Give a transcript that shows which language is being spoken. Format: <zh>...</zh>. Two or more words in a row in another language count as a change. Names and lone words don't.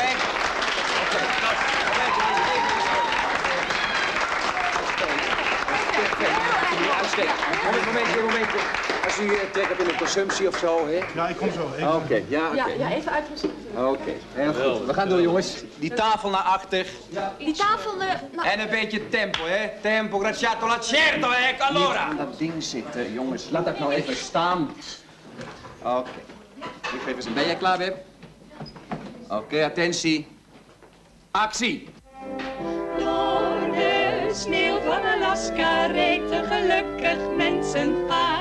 <nl>Momentje. Als u trekt op in een consumptie of zo, hè? Ja, ik kom zo. Oké. Ja, even uitrustig. Oké, heel goed. We gaan door, jongens. Die tafel naar achter. Die tafel naar... En een beetje tempo, hè?</nl> <it>Tempo, graziato, la certo, ecco allora.</it> <nl>Niet aan dat ding zitten, jongens. Laat dat nou even staan. Oké. Ik geef eens een... Ben jij klaar, Wim? Oké, attentie. Actie. Door de sneeuw van Alaska reed een gelukkig mensenpaar.</nl>